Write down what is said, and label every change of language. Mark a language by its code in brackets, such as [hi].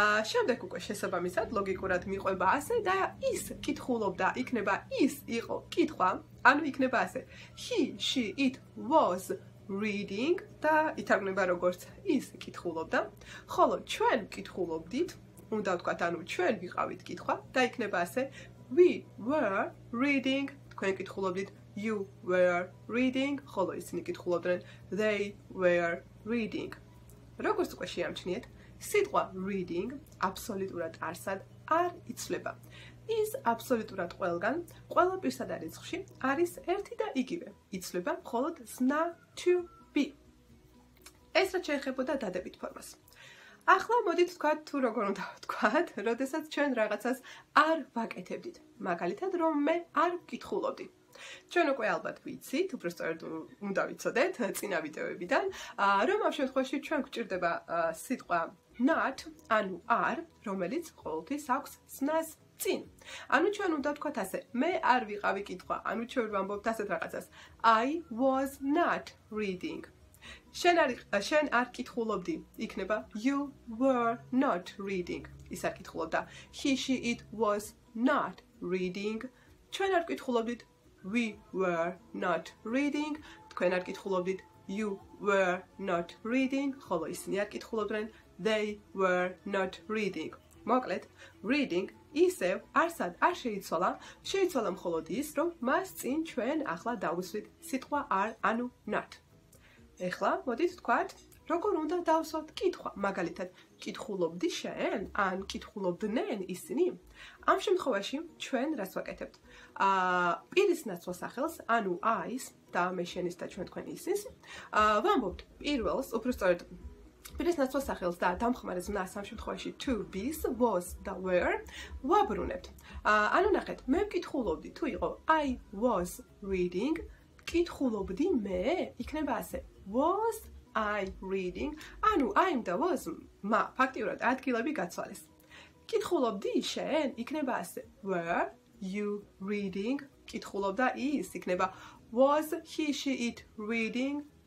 [ka] შემდეგ უკვე შესაბამისად ლოგიკურად მიყვება ასე და ის კითხულობდა, იქნება ის იყო კითხვა, ანუ იქნება ასე. [en] He, she, it was reading [ka] და ითარგმნება როგორც ის კითხულობდა, ხოლო ჩვენ კითხულობდით, უნდა ვთქვათ, ანუ ჩვენ ვიყავით კითხვა და იქნება ასე. [en] We were reading, [ka] თქვენ კითხულობდით, [en] you were reading, [ka] ხოლო ისინი კითხულობდნენ, [en] they were reading. [ka] როგორც უკვე შეამჩნიეთ, სიტყვა reading აბსოლუტურად არსად არ იცვლება. ის აბსოლუტურად ყველგან, ყველა პირსა და რიცხვში არის ერთი და იგივე. იცვლება მხოლოდ ზნა to be. ეს რაც შეეხებოდა დადებით ფორმას. ახლა მოდით ვთქვათ თუ როგორ უნდა ვთქვათ, როდესაც ჩვენ რაღაცას არ ვაკეთებდით. მაგალითად, რომ მე არ ვკითხულობდი. ჩვენ უკვე ალბათ ვიცით, უბრალოდ უნდა ვიცოდეთ წინა ვიდეოებიდან, რომ ამ შემთხვევაში ჩვენ გვჭირდება სიტყვა not, ანუ არ, რომელიც ყოველთვის აქვს ზნას წინ. ანუ ჩვენ უნდა ვთქვათ ასე, მე არ ვიყავი კითხვა, ანუ ჩვენ ვამბობთ ასეთ რაღაცას. [en] I was not reading. [ka] შენ არ კითხულობდი, იქნება [en] you were not reading. [ka] ის არ კითხულობდა. [en] He, she, it was not reading. [ka] ჩვენ არ კითხულობდით, [en] we were not reading. [ka] თქვენ არ კითხულობდით, [en] you were not reading. [ka] ხოლო ისინი არ კითხულობდნენ, [en] they were not reading. [ka] მოკლედ, reading ისევ არსად არ შეიცვალა, შეიცვალა მხოლოდ ის, რომ მას წინ ჩვენ ახლა დავუსვით სიტყვა არ, ანუ not. ეხლა მოდით ვთქვათ, როგორ უნდა დავსვათ კითხვა, მაგალითად, კითხულობდი შენ, ან კითხულობდნენ ისინი. ამ შემთხვევაში ჩვენ რას ვაკეთებთ? პირის ნაცვლად სახელს, ანუ I-ს და მე შენის და ჩვენ თქვენი ისის, ვამბობთ პირველს, უბრალოდ პირის ნაცვლად სახელს და დამხმარე ზნას ამ შემთხვევაში to be-ს, was და were ვაბრუნებთ. ანუ ნახეთ, მე ვკითხულობდი, თუ იყო [en] I was reading, [ka] კითხულობდი მე, იქნება ასე. [en] Was I reading? [ka] ანუ I და was ფაქტიურად ადგილები გაცვალეს. კითხულობდი შენ, იქნება ასე. [en] Were you reading? [ka] კითხულობდა ის, იქნება [en] was he, she, it reading?